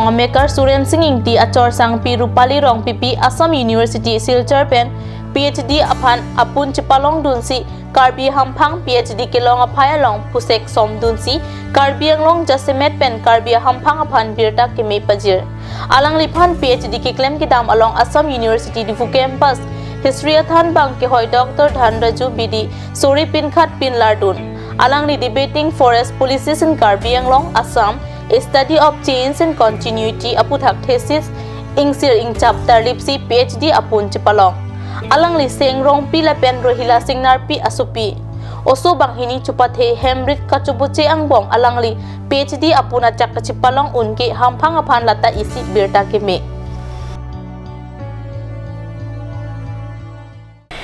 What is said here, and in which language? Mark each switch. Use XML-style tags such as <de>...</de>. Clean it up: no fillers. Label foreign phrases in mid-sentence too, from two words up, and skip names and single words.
<mjw>maker Suren Singing ti achor sang pi Rupali rong pipi Assam University Silchar pen PhD aphan apun chipalong dunsi Karbi Hamphang PhD kilong aphaya long pusek som dunsi Karbi Anglong Jasimet pen Karbi Hamphang aphan birta kemi pajir alang liphan PhD ki claim ki dam along Assam University Difu campus history athan bang ke hoy Dr. Dhanraju Bidi Sori Pinkhat Pin Lardun alang ni debating forest policies in Karbi Anglong Assam a study of change and continuity aputhak thesis ingsir ing chapter lipsi PhD apun chipalong alang li seng rong pila pen rohila singnar pi asupi oso banghini chupathe hemrit kachubuche angbong alang li PhD apuna chakachipalong unke hamphang aphan lata isi birta keme</mjw>